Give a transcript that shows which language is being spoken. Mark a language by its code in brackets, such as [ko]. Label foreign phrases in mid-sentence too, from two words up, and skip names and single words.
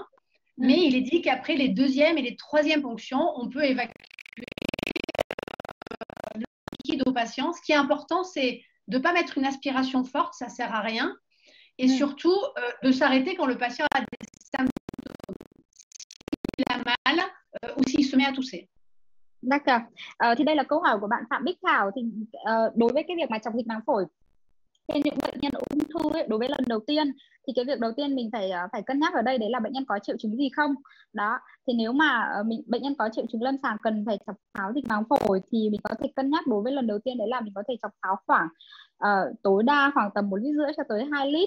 [fr] Mais il est dit qu'après les deuxièmes et les troisièmes ponctions, on peut évacuer le liquide au patient. Ce qui est important, c'est de ne pas mettre une aspiration forte, ça ne sert à rien. Et surtout, de s'arrêter quand le patient a des symptômes. S'il a mal ou s'il se met à tousser. D'accord. [vi] Thì đây là câu hỏi của bạn Phạm Bích Thảo. Thì đối với cái việc mà chọc dịch màng phổi trên những bệnh nhân ung thư ấy, đối với lần đầu tiên thì cái việc đầu tiên mình phải cân nhắc ở đây đấy là bệnh nhân có triệu chứng gì không đó. Thì nếu mà bệnh nhân có triệu chứng lâm sàng cần phải chọc tháo dịch màng phổi thì mình có thể cân nhắc đối với lần đầu tiên đấy là mình có thể chọc tháo khoảng tối đa khoảng tầm 1,5 lít cho tới 2 lít.